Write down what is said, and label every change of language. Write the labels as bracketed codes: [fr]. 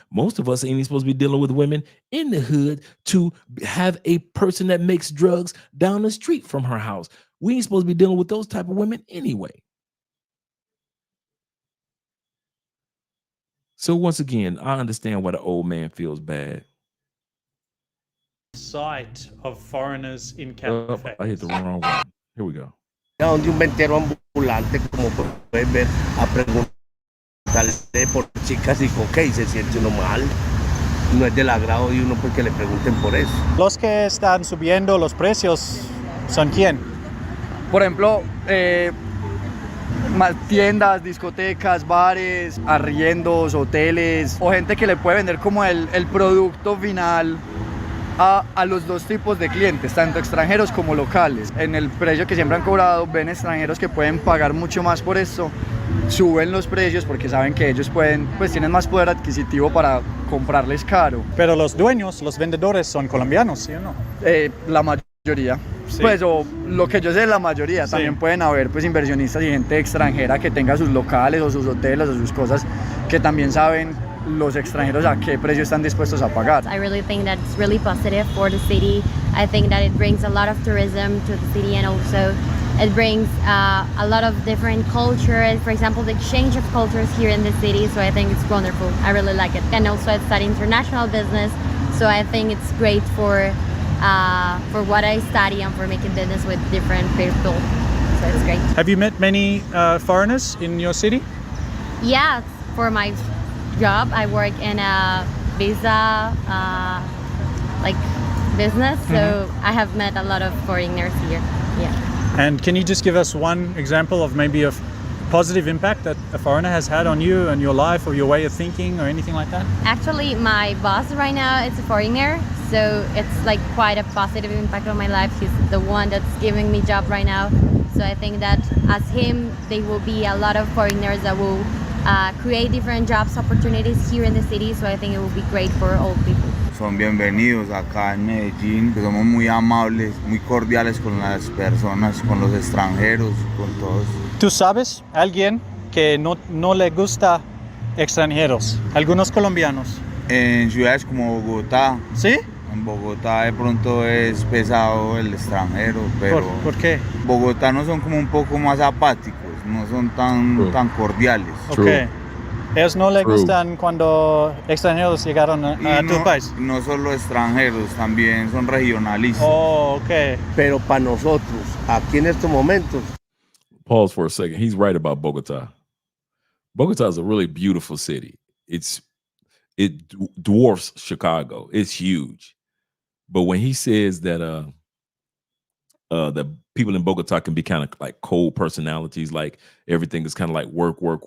[en] Most of us ain't even supposed to be dealing with women in the hood to have a person that makes drugs down the street from her house. We ain't supposed to be dealing with those type of women anyway. So once again, I understand why the old man feels bad. Sight of foreigners in cafes. I hit the wrong one. Here we go. [es] Donde un ventero ambulante, como pueden ver, a preguntarle por chicas y con qué, y se siente uno mal. No es del agrado de uno porque le pregunten por eso. Los que están subiendo los precios son quién? Por ejemplo, más tiendas, discotecas, bares, arriendos, hoteles, o gente que le puede vender como el producto final a los dos tipos de clientes, tanto extranjeros como locales. En el precio que siempre han cobrado, ven extranjeros que pueden pagar mucho más por esto, suben los precios porque saben que ellos pueden, pues tienen más poder adquisitivo para comprarles caro. Pero los dueños, los vendedores son colombianos, ¿sí o no? La mayoría. Sí. Pues o lo que yo sé, la mayoría. Sí. También pueden haber pues inversionistas y gente extranjera que tenga sus locales o sus hoteles o sus cosas que también saben los extranjeros a qué precio están dispuestos a pagar. [en] I really think that it's really positive for the city. I think that it brings a lot of tourism to the city, and also it brings a lot of different culture. For example, the exchange of cultures here in the city. So I think it's wonderful. I really like it. And also I study international business. So I think it's great for what I study and for making business with different people. So it's great. Have you met many foreigners in your city? Yeah, for my job, I work in a visa like business, so I have met a lot of foreigners here. Yeah. And can you just give us one example of maybe a positive impact that a foreigner has had on you and your life or your way of thinking or anything like that? Actually, my boss right now is a foreigner, so it's like quite a positive impact on my life. He's the one that's giving me job right now. So I think that as him, there will be a lot of foreigners that will create different jobs opportunities here in the city. So I think it will be great for all people. [es] Son bienvenidos acá en Medellín, que somos muy amables, muy cordiales con las personas, con los extranjeros, con todos. ¿Tú sabes alguien que no le gusta extranjeros? Algunos colombianos. En ciudades como Bogotá. ¿Sí? En Bogotá de pronto es pesado el extranjero, pero ¿Por qué? Bogotanos son como un poco más apáticos, no son tan cordiales. [en] Okay. [es] Ellos no le gustan cuando extranjeros llegaron a tu país. No solo extranjeros, también son regionalistas. [en] Oh, okay. [es] Pero para nosotros, aquí en estos momentos. [en] Pause for a second. He's right about Bogota. Bogota is a really beautiful city. It dwarfs Chicago. It's huge. But when he says that the people in Bogota can be kind of like cold personalities, like everything is kind of like work.